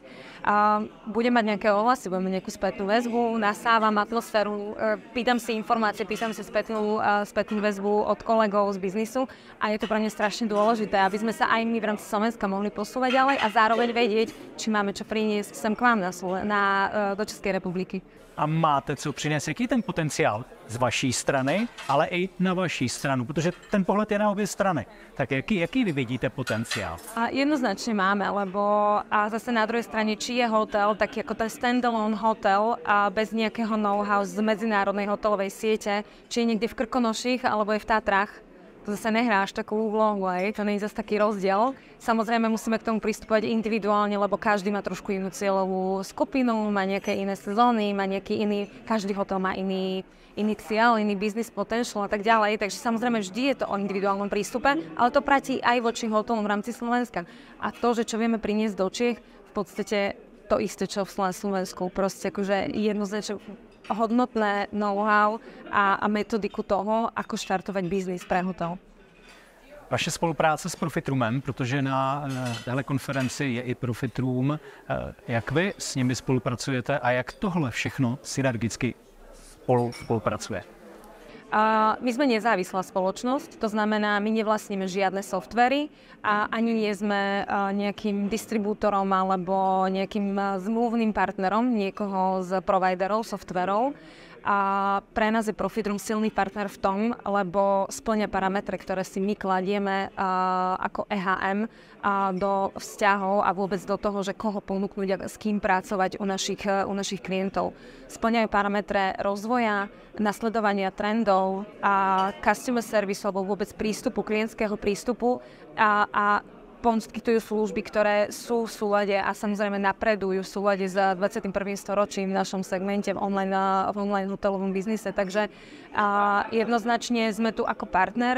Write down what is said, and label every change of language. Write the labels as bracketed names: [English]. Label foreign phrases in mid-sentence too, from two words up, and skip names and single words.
[Slovak] Budem mať nejaké ohlasy, budem mať nejakú spätnú väzbu, nasávam atmosféru, pýtam si informácie, pýtam si spätnú väzbu od kolegov z biznisu a je to pre mňa strašne dôležité, aby sme sa aj my v rámci Slovenska mohli posúvať ďalej a zároveň vedieť, či máme čo priniesť sem k vám do Českej republiky. [Czech] A máte co přinést? Jaký je ten potenciál z vaší strany, ale i na vaší stranu? Protože ten pohled je na obě strany. Tak jaký vy vidíte potenciál? [Slovak] Jednoznačne máme, lebo zase na druhej strane, či je hotel, taký ako ten standalone hotel a bez nejakého know-how z medzinárodnej hotelovej siete, či je niekde v Krkonoších alebo je v Tatrách, to zase nehrá až takú úlohu, to nie je zase taký rozdiel. Samozrejme musíme k tomu pristupovať individuálne, lebo každý má trošku inú cieľovú skupinu, má nejaké iné sezóny, má nejaký iný, každý hotel má iný cieľ, iný [English] business potential [Slovak] a tak ďalej. Takže samozrejme vždy je to o individuálnom prístupe, ale to platí aj voči hotelom v rámci Slovenska. A to, že čo vieme priniesť do Čiech, v podstate to isté, čo v Slovensku. Proste akože jednoznačne hodnotné know-how a metodiku toho, ako štartovať biznis pre hotel. [Czech] Vaše spolupráce s Profitroomem, protože na téhle konferenci je i Profitroom, jak vy s nimi spolupracujete a jak tohle všechno synergicky spolupracuje? [Slovak] My sme nezávislá spoločnosť, to znamená, my nevlastníme žiadne softvery a ani nie sme nejakým distribútorom alebo nejakým zmluvným partnerom niekoho z providerov, softverov. A pre nás je Profitrum silný partner v tom, lebo spĺňa parametre, ktoré si my kladieme ako EHM do vzťahov a vôbec do toho, že koho ponúknuť a s kým pracovať u našich klientov. Spĺňajú parametre rozvoja, nasledovania trendov a [English] customer service [Slovak] alebo vôbec prístupu, klientského prístupu a poskytujú služby, ktoré sú v súlade a samozrejme napredujú v súlade s 21. storočím v našom segmente v online hotelovom biznise. Takže jednoznačne sme tu ako partner.